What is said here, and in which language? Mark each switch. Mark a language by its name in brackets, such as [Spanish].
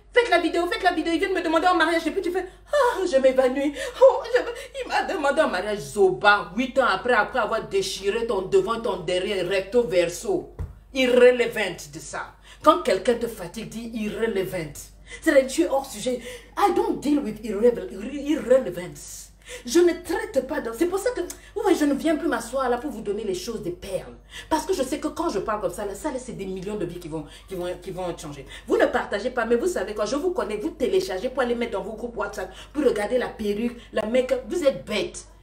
[French] Faites la vidéo, il vient de me demander en mariage. Et puis tu fais, oh, je m'évanouis. Oh, il m'a demandé en mariage. Zoba, 8 ans après avoir déchiré ton devant, ton derrière, recto verso. Irrelevant de ça. Quand quelqu'un te fatigue, dis irrelevant. C'est-à-dire tu es hors sujet. [English] I don't deal with irrelevance. [French] Je ne traite pas dans... C'est pour ça que je ne viens plus m'asseoir là pour vous donner les choses des perles. Parce que je sais que quand je parle comme ça, là, c'est des millions de vies qui vont changer. Vous ne partagez pas, mais vous savez quoi, je vous connais, vous téléchargez pour aller mettre dans vos groupes WhatsApp, pour regarder la perruque, la make-up. Vous êtes bêtes.